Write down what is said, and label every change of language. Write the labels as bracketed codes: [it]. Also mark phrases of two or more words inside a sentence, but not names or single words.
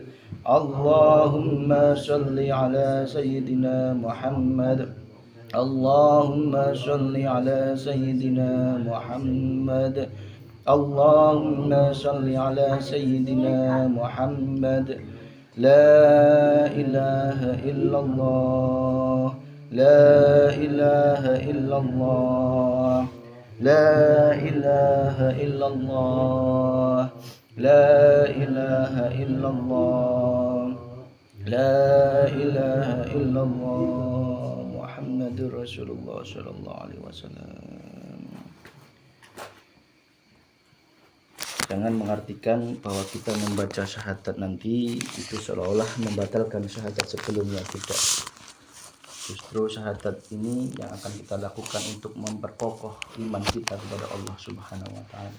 [ar] اللهم صل على سيدنا محمد. اللهم صل على سيدنا محمد. اللهم صل على سيدنا محمد. لا إله إلا الله. لا إله إلا الله. لا إله إلا الله لا إله إلا الله لا إله إلا الله محمد رسول الله صلى الله عليه وسلم. [id] Jangan mengartikan bahwa kita membaca syahadat nanti itu seolah-olah membatalkan syahadat sebelumnya, tidak. Justru syahadat ini yang akan kita lakukan untuk memperkokoh iman kita kepada Allah [ar] سبحانه وتعالى.